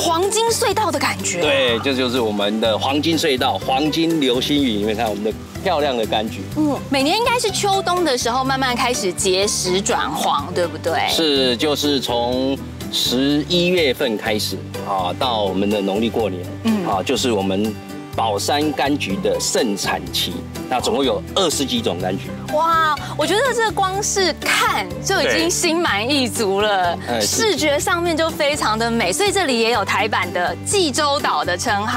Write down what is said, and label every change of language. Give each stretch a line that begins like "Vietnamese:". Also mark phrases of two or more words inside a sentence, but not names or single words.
Chinese: 黃金隧道的感覺。對，這就是我們的黃金隧道，黃金流星雨。你們看我们的漂亮的柑橘。每年應該是秋冬的時候慢慢開始結實轉黃，對不對？是，就是從11月份開始啊，到我們的農曆過年，就是我們寶山柑橘的盛產期。那總共有20幾種柑橘。哇，我覺得這光是看就已經心滿意足了，視覺上面就非常的美。所以這裡也有台版的濟州島的稱號。